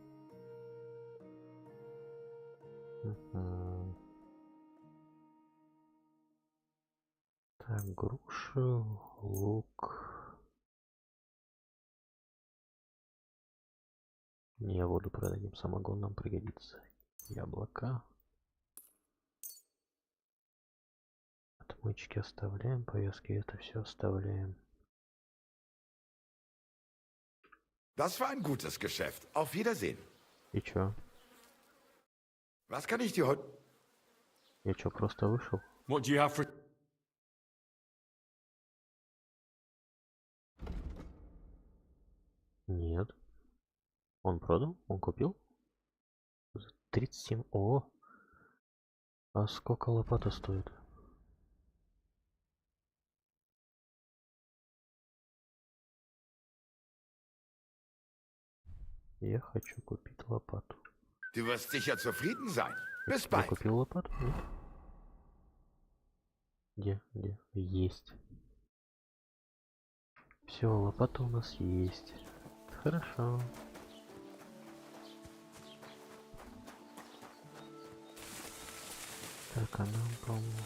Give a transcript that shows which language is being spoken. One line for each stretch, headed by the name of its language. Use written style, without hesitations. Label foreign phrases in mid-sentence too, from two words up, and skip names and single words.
Russian: Так, груши, лук. Не, воду продадим, самогон нам пригодится. Яблоко. Отмычки оставляем, повязки это все оставляем.
German: Das war ein gutes Geschäft. Auf Wiedersehen.
Russian: И чё?
German: Was kann ich dir heute...
Russian: Я чё, просто вышел?
English: What do you have for...
Russian: Нет. Он продал? Он купил? 37. О! А сколько лопата стоит? Я хочу купить лопату.
German: Du wirst sicher zufrieden sein. Bis
Russian: Я
German: bald.
Russian: купил лопату? Нет? Где? Есть. Все, лопата у нас есть. Хорошо. Так, а нам, по-моему...